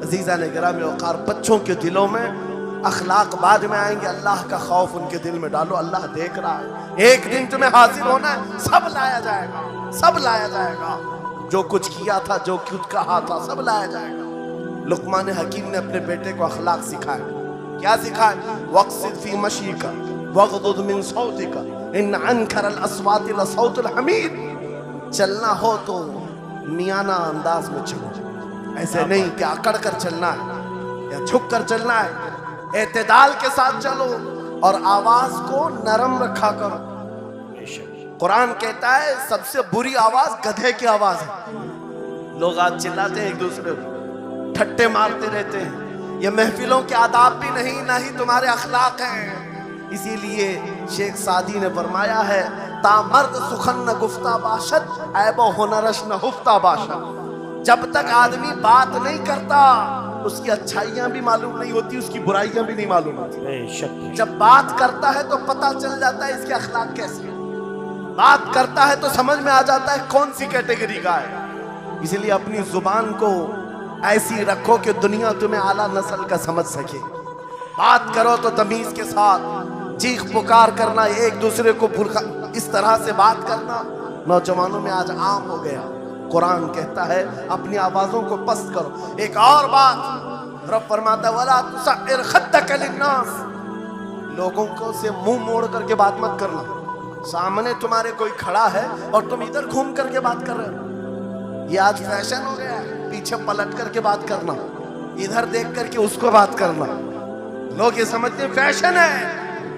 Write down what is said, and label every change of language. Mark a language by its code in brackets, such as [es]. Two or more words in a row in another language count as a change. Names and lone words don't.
[ur] عزیزہ نے گرامی وقار، بچوں کے دلوں میں اخلاق بعد میں آئیں گے، اللہ کا خوف ان کے دل میں ڈالو. اللہ دیکھ رہا ہے، ایک دن تمہیں حاضر ہونا ہے، سب لایا جائے گا، سب لایا جائے گا. جو کچھ کیا تھا، جو کچھ کہا تھا، سب لایا جائے گا. لقمان حکیم نے اپنے بیٹے کو اخلاق سکھایا. کیا سکھایا? [ar] واقصد في مشيك واغضض من صوتك إن أنكر الأصوات لصوت الحميد. [ur] چلنا ہو تو میانہ انداز میں چلو، ایسے نہیں کہ اکڑ کر چلنا ہے یا جھک کر چلنا ہے. اعتدال کے ساتھ چلو اور آواز کو نرم رکھا کرو. قرآن کہتا ہے سب سے بری آواز گدھے کی آواز ہے. لوگ آج چلاتے ہیں، ایک دوسرے کو ٹھٹھے مارتے رہتے ہیں. یہ محفلوں کے آداب بھی نہیں، نہ ہی تمہارے اخلاق ہیں. اسی لیے شیخ سعدی نے فرمایا ہے, [fa] تا مرد سخن نگفته باشد عیب و هنرش نهفته باشد. [ur] جب تک آدمی بات نہیں کرتا اس کی اچھائیاں بھی معلوم نہیں ہوتی، اس کی برائیاں بھی نہیں معلوم ہوتی۔ بے شک جب بات کرتا ہے تو پتہ چل جاتا ہے اس کے اخلاق کیسے ہیں، بات کرتا ہے تو سمجھ میں آ جاتا ہے کون سی کیٹیگری کا ہے۔ اس لیے اپنی زبان کو ایسی رکھو کہ دنیا تمہیں اعلیٰ نسل کا سمجھ سکے۔ بات کرو تو تمیز کے ساتھ، چیخ پکار کرنا، ایک دوسرے کو اس طرح سے بات کرنا نوجوانوں میں آج عام ہو گیا۔ قرآن کہتا ہے اپنی آوازوں کو پست کرو۔ ایک اور بات رب فرماتا ہے [ar] وَلَا تُسَعِّرْ خَدَّكَ لِلنَّاسِ، [ur] لوگوں کو سے منہ موڑ کر کے بات مت کرنا۔ سامنے تمہارے کوئی کھڑا ہے اور تم ادھر گھوم کر کے بات کر رہے ہو، یہ آج فیشن ہو گیا ہے۔ پیچھے پلٹ کر کے بات کرنا، ادھر دیکھ کر کے اس کو بات کرنا، لوگ یہ سمجھتے ہیں فیشن ہے۔